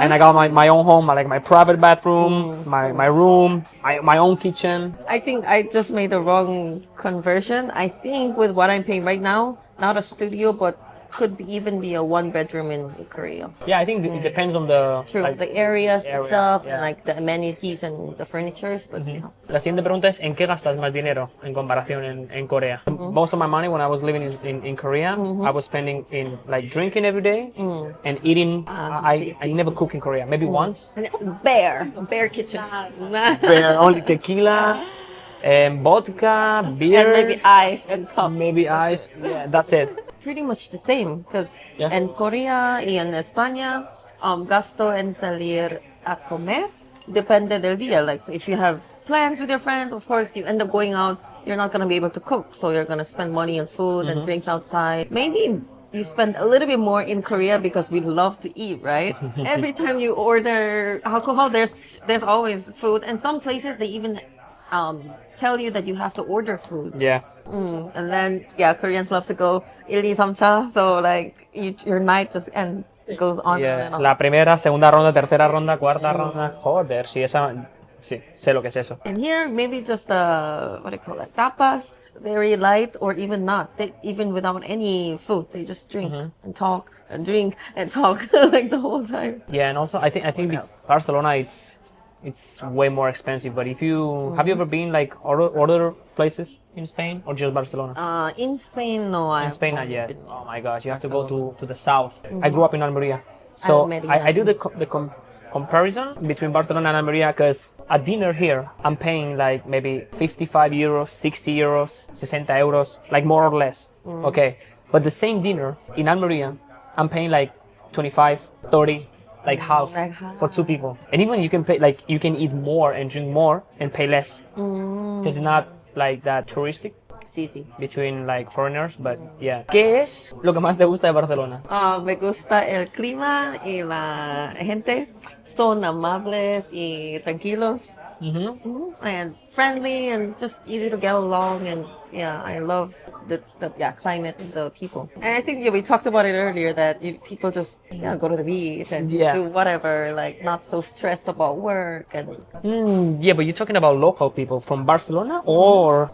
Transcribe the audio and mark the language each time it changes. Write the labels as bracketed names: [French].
[English] And I got my own home, like my private bathroom, my room, my own kitchen. I think I just made the wrong conversion. I think with what I'm paying right now, not a studio, but could even be a 1-bedroom in Korea. Yeah, I think it depends on the... True, like, the areas area, itself yeah. and like the amenities and the furnitures, but [Spanish] La siguiente pregunta es, ¿en qué gastas más dinero en comparación en Corea? [English] Most of my money when I was living in Korea, I was spending in like drinking every day and eating. I never cook in Korea, maybe once. Bear kitchen. But only tequila, vodka, beer, And maybe ice and cups. maybe ice. Yeah, that's it. Pretty much the same because Yeah. in Korea [Spanish] y en España, gasto en salir a comer depende del día. [English] Like, so if you have plans with your friends, of course, you end up going out, you're not going to be able to cook. So you're going to spend money on food and drinks outside. Maybe you spend a little bit more in Korea because we love to eat, right? Every time you order alcohol, there's always food. And some places, they even tell you that you have to order food. Yeah. And then, Koreans love to go 1, 2, 3차. So, like, your night just goes on and Yeah. on. [Spanish] La primera, segunda ronda, tercera ronda, cuarta ronda. Joder, sí, sé lo que es eso. [English] And here, maybe just, what do you call it, tapas, very light or even not. Even without any food, they just drink and talk and drink and talk like the whole time. Yeah, and also I think Barcelona it's way more expensive. But if you have you ever been like other places in Spain or just Barcelona? In Spain, no. In Spain, not yet. Oh my gosh, you have to go to the south. I grew up in Almeria, so Almeria. I do the comparison between Barcelona and Almeria because a dinner here I'm paying like maybe 55 euros, 60 euros, 60 euros, like more or less. Okay. But the same dinner in Almeria, I'm paying like 25, 30, like half Like half. for 2 people. And even you can pay, like, you can eat more and drink more and pay less. Because it's not like that touristic [Spanish] Sí, sí. [English] between like foreigners, but yeah. [Spanish] ¿Qué es lo que más te gusta de Barcelona? Me gusta el clima y la gente. Son amables y tranquilos. [English] And friendly and just easy to get along. And yeah, I love the climate and the people. And I think we talked about it earlier that people just go to the beach and Yeah. do whatever, like not so stressed about work. And Yeah, but you're talking about local people from Barcelona or...